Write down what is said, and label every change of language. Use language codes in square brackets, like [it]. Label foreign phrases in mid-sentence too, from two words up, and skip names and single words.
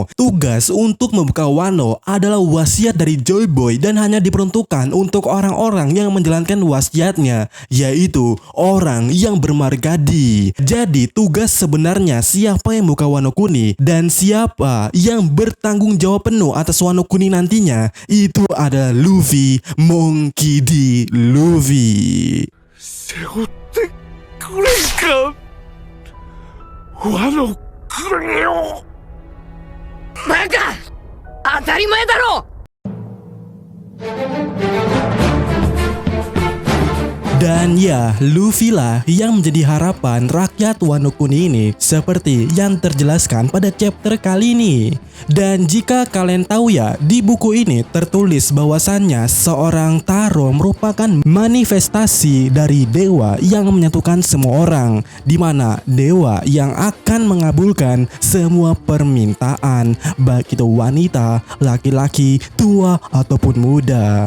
[id] Tugas untuk membuka Wano adalah wasiat dari Joy Boy dan hanya diperuntukkan untuk orang-orang yang menjalankan wasiatnya, yaitu orang yang bermarga di. Jadi tugas sebenarnya siapa yang buka Wano Kuni dan siapa yang bertanggung jawab penuh atas Wano Kuni nantinya, itu adalah Luffy, Monkey D. Luffy. [ja] 背負ってくれんかワノ国を。バカ、当たり前だろ。 [id] Dan ya, Luffy lah yang menjadi harapan rakyat Wano Kuni ini, seperti yang terjelaskan pada chapter kali ini. Dan jika kalian tahu ya, di buku ini tertulis bahwasannya seorang Taro merupakan manifestasi dari dewa yang menyatukan semua orang, di mana dewa yang akan mengabulkan semua permintaan, baik itu wanita, laki-laki, tua ataupun muda.